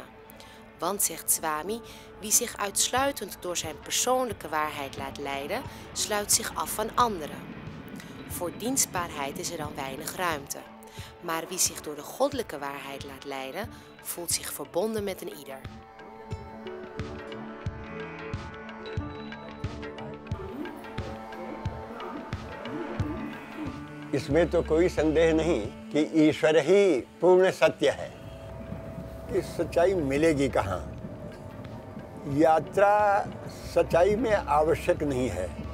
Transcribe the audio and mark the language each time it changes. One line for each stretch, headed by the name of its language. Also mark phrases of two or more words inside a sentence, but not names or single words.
Dutch: Want, zegt Swami, wie zich uitsluitend door zijn persoonlijke waarheid laat leiden, sluit zich af van anderen. Voor dienstbaarheid is er dan weinig ruimte. Maar wie zich door de goddelijke waarheid laat leiden, voelt zich verbonden met een ieder.
Hindi: इसमें तो कोई संदेह नहीं कि ईश्वर ही पूर्ण सत्य है। कि सच्चाई मिलेगी कहाँ? यात्रा सच्चाई में आवश्यक नहीं है।